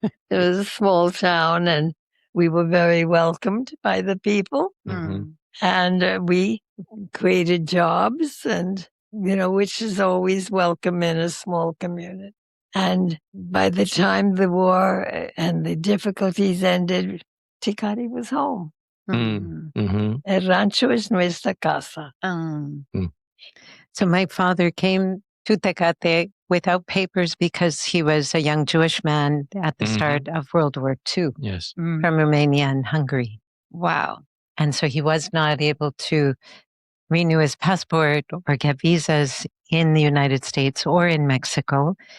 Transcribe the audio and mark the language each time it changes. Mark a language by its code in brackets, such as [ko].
[en] It was a small town, and we were very welcomed by the people. Mhm. And we created jobs, and, which is always welcome in a small community. And by the time the war and the difficulties ended, Tecate was home. Mm-hmm. [es] El rancho es nuestra casa. [en] So my father came to Tecate without papers because he was a young Jewish man at the start of World War II Yes. from Romania and Hungary. Wow. And so he was not able to renew his passport or get visas in the United States or in Mexico.